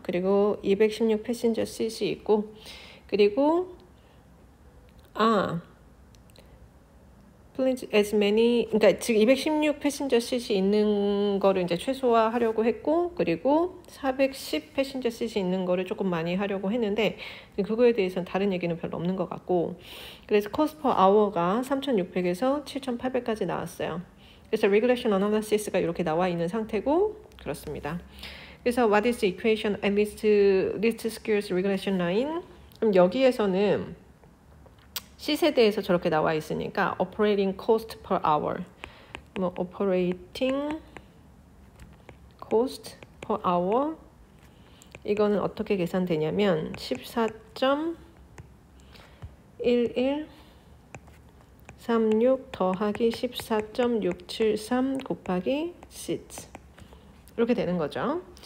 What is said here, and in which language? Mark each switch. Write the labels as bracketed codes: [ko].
[ko] 그리고 216 패신저 씰이 있고 그리고 please as many 그러니까 지금 216 패신저 씰이 있는 거를 이제 최소화하려고 했고 그리고 410 패신저 씰이 있는 거를 조금 많이 하려고 했는데 그거에 대해서는 다른 얘기는 별로 없는 것 같고 그래서 cost per hour가 3,600에서 7,800까지 나왔어요. 그래서 regression analysis가 이렇게 나와 있는 상태고 그렇습니다. 그래서 [en] what is the equation and least squares regression line? [ko] 그럼 여기에서는 C세대에서 저렇게 나와 있으니까 operating cost per hour operating cost per hour 이거는 어떻게 계산되냐면 14.1136 더하기 14.673 곱하기 6 이렇게 되는 거죠.